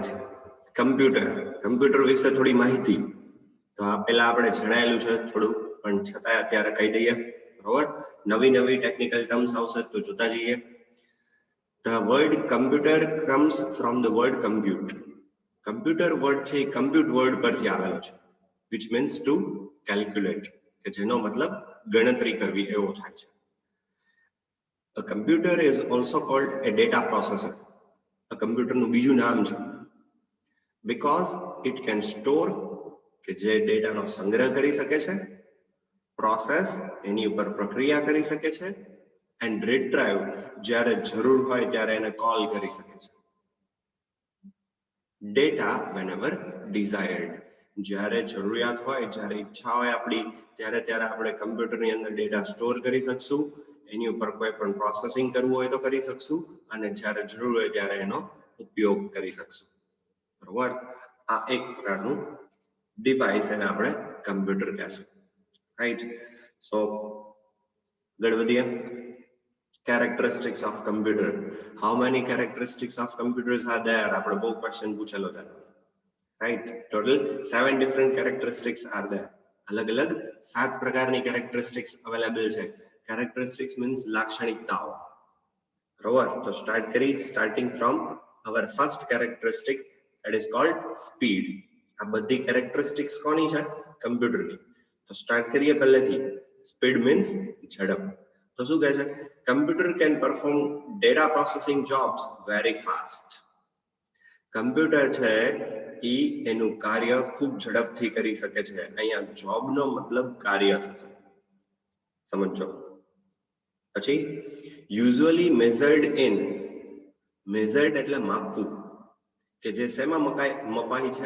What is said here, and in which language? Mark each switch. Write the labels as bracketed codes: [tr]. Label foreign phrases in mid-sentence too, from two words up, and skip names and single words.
[gu] કમ્પ્યુટર વિશે થોડી માહિતી. તો આ પહેલા આપણે જણાયેલું છે થોડું, પણ છતાંય અત્યારે કહી દઈએ. બરોબર? નવી [en] technical terms [gu] આવશે તો જોતા જઈએ. [en] The word computer comes from the word compute. computer word [gu] છે એ [en] compute word [gu] પરથી આવેલો છે, [en] which means to calculate, [gu] કે જેનો મતલબ ગણતરી કરવી એવો થાય છે. [en] A computer is also called a data processor. [gu] કમ્પ્યુટરનું બીજું નામ છે [en] because it can store, [gu] કે જે ડેટાનો સંગ્રહ કરી શકે છે, પ્રોસેસ એની ઉપર પ્રક્રિયા કરી શકે છે, [en] and retrieve [gu] જ્યારે જરૂર હોય ત્યારે એને કોલ કરી શકે છે. [en] ડેટા whenever desired, [gu] જ્યારે જરૂરિયાત હોય, જ્યારે ઈચ્છા હોય આપણી, ત્યારે આપણે કમ્પ્યુટરની અંદર ડેટા સ્ટોર કરી શકશું, એની ઉપર કોઈ પણ પ્રોસેસિંગ કરવું હોય તો કરી શકશું, અને જ્યારે જરૂર હોય ત્યારે એનો ઉપયોગ કરી શકશું. બરોબર? આ એક પ્રકારનું ડિવાઇસ એને આપણે કમ્પ્યુટર કહેશું. રાઈટ? સો આગળ વધીએ. [en] Characteristics of computer. How many characteristics of computers are there? [gu] આપણે બહુ ક્વેશ્ચન પૂછેલો છે. રાઈટ? [en] ટોટલ 7 different characteristics are there. [gu] અલગ 7 પ્રકારની characteristics અવેલેબલ છે. [en] Characteristics means [gu] લાક્ષણિકતાઓ. બરોબર? તો સ્ટાર્ટ કરી, [en] starting from our first characteristic, that is called speed. [gu] આ બધી characteristics કોની છે? કમ્પ્યુટરની. તો સ્ટાર્ટ કરીએ પહેલેથી. સ્પીડ means ઝડપ. તો શું કહે છે? [en] કમ્પ્યુટર can perform data processing jobs very fast. [gu] કમ્પ્યુટર છે એ એનું કાર્ય ખૂબ ઝડપથી કરી શકે છે. અહીંયા જોબનો મતલબ કાર્ય થશે. સમજો. પછી [en] usually measured in, [gu] મેઝર્ડ એટલે માપવું, કે જે શેમાં મપાય છે?